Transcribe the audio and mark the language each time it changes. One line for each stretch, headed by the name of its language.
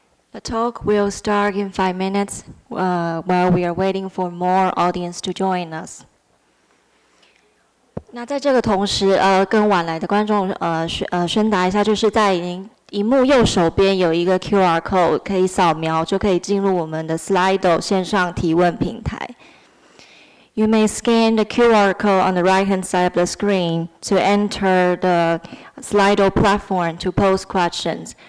English: The talk will start in 5 minutes, while we are waiting for more audience to join us.
Chinese: 那在这个同时，跟晚来的观众宣达一下，就是在荧幕右手边有一个 QR code， 可以扫描就可以进入我们的 Slido 线上提问平台。
English: You may scan the QR code on the right-hand side of the screen to enter the Slido platform to pose questions.